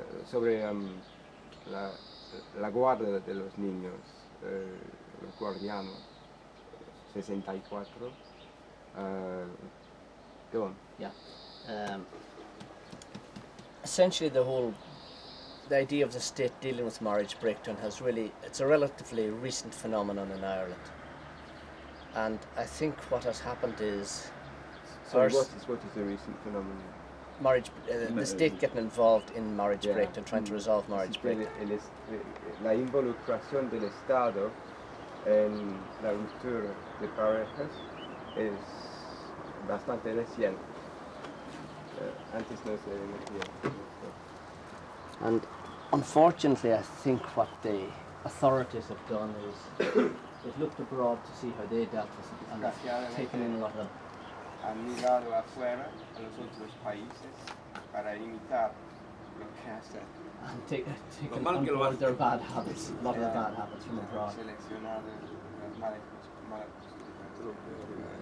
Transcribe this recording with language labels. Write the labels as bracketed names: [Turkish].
[Spanish] sobre la guardia de los niños, los guardianos, 64. [English] Go on. Yeah. Essentially the idea of the state dealing with marriage breakdown it's a relatively recent phenomenon in Ireland. And I think what has happened is... Sorry, what is the recent phenomenon? The state getting involved in marriage breakdown, trying to resolve marriage breakdown. [Spanish] La involucración del Estado en la ruptura de parejas es bastante reciente. Antes no se metía. [English] And unfortunately, I think what the authorities have done is they've looked abroad to see how they dealt with it and have taken in a lot of... [Spanish] Han mirado afuera a los otros países para imitar lo que hacen. [English] And taken on board their bad habits, a lot of the bad habits from abroad. [Spanish] Seleccionado las malas costumbres.